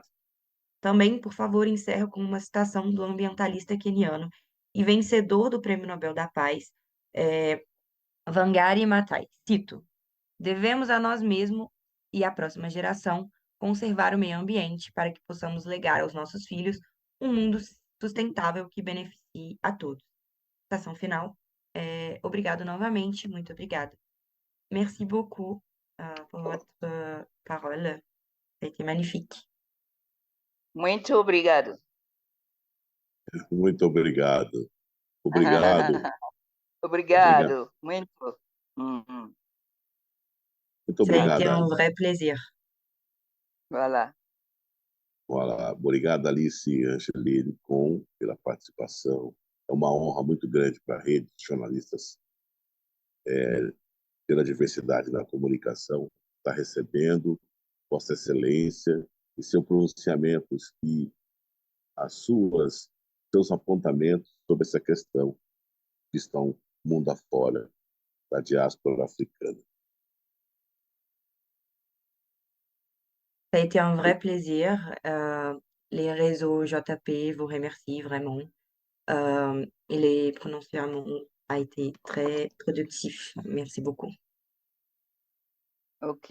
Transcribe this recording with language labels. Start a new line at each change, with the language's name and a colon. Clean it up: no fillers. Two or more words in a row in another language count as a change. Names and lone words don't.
Portuguese: Também, por favor, encerro com uma citação do ambientalista queniano e vencedor do Prêmio Nobel da Paz, Wangari Maathai. Cito: devemos a nós mesmos e à próxima geração conservar o meio ambiente para que possamos legar aos nossos filhos um mundo sustentável que beneficie a todos. Citação final. Obrigado novamente, muito obrigada.
French: Merci beaucoup pour votre parole. Ça a été magnifique.
Portuguese: Muito obrigado. Muito obrigado. Obrigado. Obrigado. Muito. Muito
French: Ça a
Portuguese: obrigado.
French: été un vrai plaisir. Voilà.
Portuguese: Olá, obrigado, Alice Angeline Com, pela participação. É uma honra muito grande para a rede de jornalistas pela diversidade da comunicação, estar recebendo Vossa Excelência e seus pronunciamentos e seus apontamentos sobre essa questão que estão mundo afora da diáspora africana.
French: Ça a été un vrai plaisir. Les réseaux JP vous remercient vraiment. Et les prononciaments ont été très productifs. Merci beaucoup. OK.